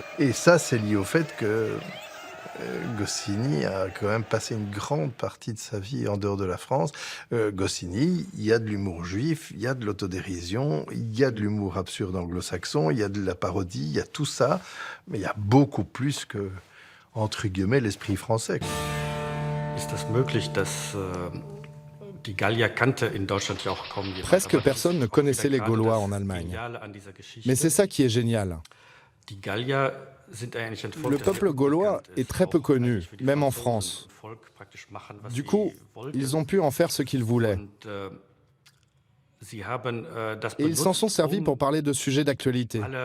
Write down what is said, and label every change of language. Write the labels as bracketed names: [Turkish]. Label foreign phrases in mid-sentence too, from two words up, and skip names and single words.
[French] Et ça, c'est lié au fait que Goscinny a quand même passé une grande partie de sa vie en dehors de la France. Goscinny, il y a de l'humour juif, il y a de l'autodérision, il y a de l'humour absurde anglo-saxon, il y a de la parodie, il y a tout ça, mais il y a beaucoup plus que, entre guillemets, l'esprit français. [German] Ist das möglich, dass die Gallier kannte in Deutschland ja auch kaum jemand. [French] Presque personne ne connaissait les Gaulois en Allemagne. Mais c'est ça qui est génial. [German] Die Gallier [French] Le peuple gaulois est très peu connu, même en France. Du coup, ils ont pu en faire ce qu'ils voulaient. Et ils s'en sont servis pour parler de sujets d'actualité.